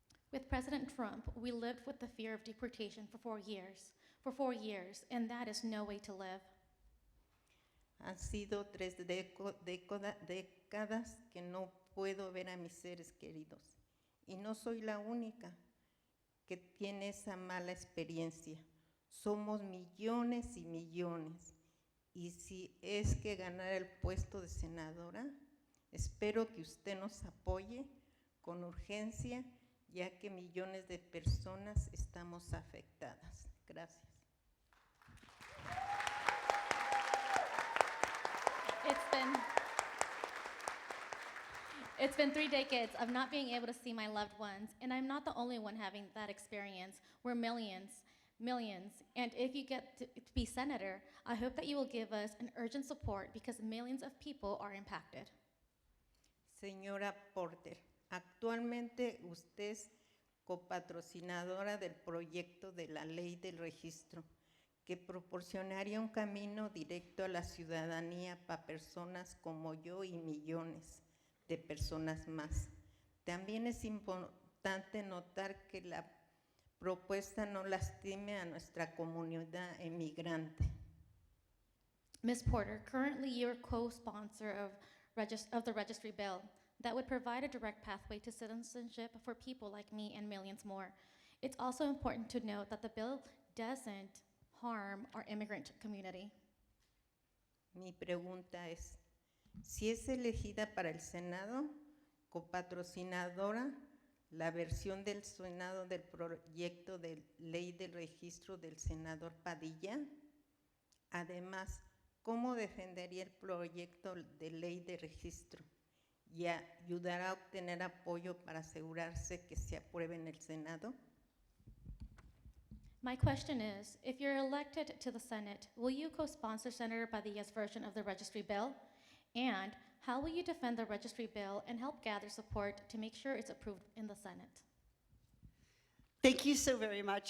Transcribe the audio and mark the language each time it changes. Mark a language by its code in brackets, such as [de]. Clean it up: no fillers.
[en] With President Trump, we lived with the fear of deportation for 4 years, and that is no way to live. [es] Han sido 3 décadas que no puedo ver a mis seres queridos, y no soy la única que tiene esa mala experiencia. Somos millones y millones, y si es que ganar el puesto de senadora, espero que usted nos apoye con urgencia, ya que millones de personas estamos afectadas. Gracias. [en] It's been 3 decades of not being able to see my loved ones, and I'm not the only one having that experience. We're millions, and if you get to be senator, I hope that you will give us an urgent support because millions of people are impacted. [es] Señora Porter, actualmente usted es copatrocinadora del proyecto de la ley del registro, que proporcionaría un camino directo a la ciudadanía para personas como yo y millones de personas más. También es importante notar que la propuesta no lastime a nuestra comunidad inmigrante. [en] Ms. Porter, currently you're co-sponsor of the registry bill that would provide a direct pathway to citizenship for people like me and millions more. It's also important to note that the bill doesn't harm our immigrant community. [es] Mi pregunta es, si es elegida para el Senado, copatrocinadora, la versión del Senado del proyecto de ley del registro del senador Padilla. Además, ¿cómo defendería el proyecto de ley de registro y ayudará a obtener apoyo para asegurarse que se apruebe en el Senado? [en] My question is, if you're elected to the Senate, will you co-sponsor Senator Padilla's version of the registry bill? And how will you defend the registry bill and help gather support to make sure it's approved in the Senate? Thank you so very much.